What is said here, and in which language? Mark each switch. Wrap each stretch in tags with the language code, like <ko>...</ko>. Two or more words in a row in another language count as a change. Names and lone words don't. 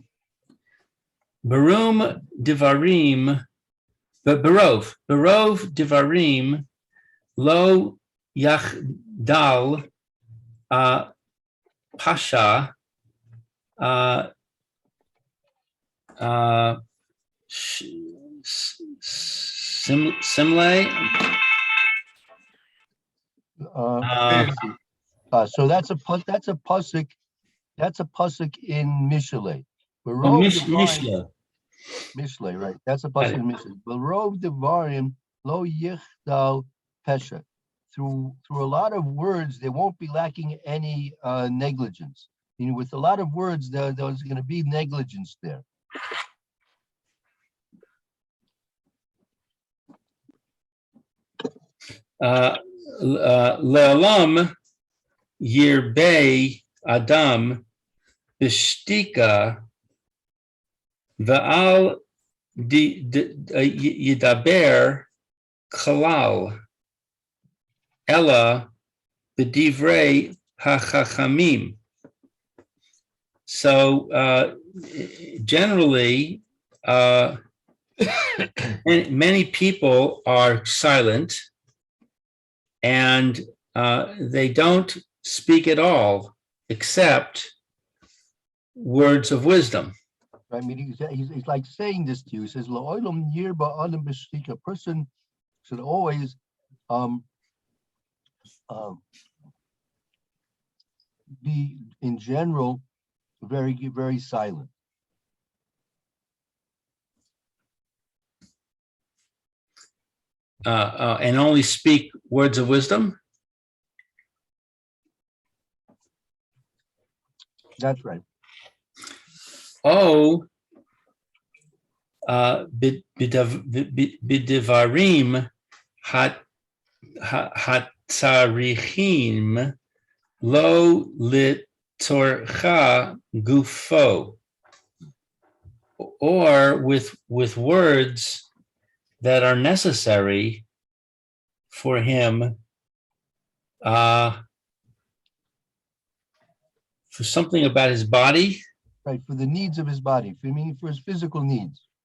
<he>ברום דברים, ברוב דברים, לא יחדל פשע, שמלה.</he> <en>So that's a pasuk. That's a pasuk in Mishle. Mishle. Mishle, right? That's a pasuk in Mishle.</en> <he>ברוב דברים לא יחדל פשע.</he> <en>Through a lot of words, they won't be lacking any negligence. You know, with a lot of words, there's going to be negligence there.</en> <he>לעולם ירבה אדם בשתיקה ואל ידבר כלל אלא בדברי החכמים.</he> <en>So generally, many people are silent, and they don't speak at all except words of wisdom. I mean, he's like saying this to you. He says,</en> <he>"לעולם ירבה אדם בשתיקה."</he> <en>A person should always be, in general, very, very silent. And only speak words of wisdom? That's right.</en> <he>Oh, בדברים הצריכים לו לצורך גופו,</he> <en>or with words that are necessary for him for something about his body. Right, for the needs of his body, for his physical needs.</en>